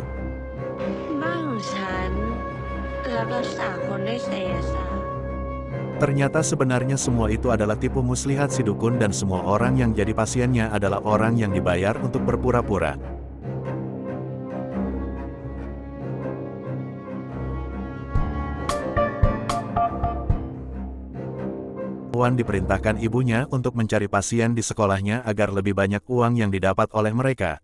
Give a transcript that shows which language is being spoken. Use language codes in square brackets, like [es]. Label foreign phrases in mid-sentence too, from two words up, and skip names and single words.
[th] บ้านของฉันรับรักษาคนด้วยไสยศาสตร์ [id] Ternyata sebenarnya semua itu adalah tipu muslihat si dukun dan semua orang yang jadi pasiennya adalah orang yang dibayar untuk berpura-pura. Wan diperintahkan ibunya untuk mencari pasien di sekolahnya agar lebih banyak uang yang didapat oleh mereka.